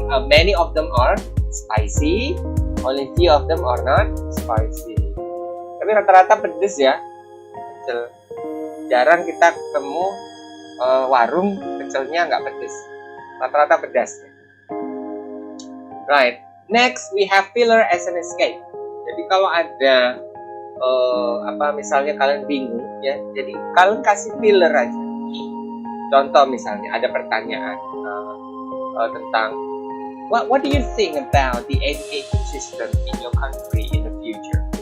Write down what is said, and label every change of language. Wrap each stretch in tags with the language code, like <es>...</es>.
<en>Many of them are spicy, only few of them are not spicy.</en> <id>Tapi rata-rata pedes ya. Jarang kita ketemu warung pecelnya nggak pedes. Rata-rata pedas. Right.</id> <en>Next, we have filler as an escape.</en> <id>Jadi kalau ada misalnya kalian bingung ya, jadi kalian kasih filler aja. Contoh misalnya ada pertanyaan tentang</id> <en>what do you think about the education system in your country in the future?</en>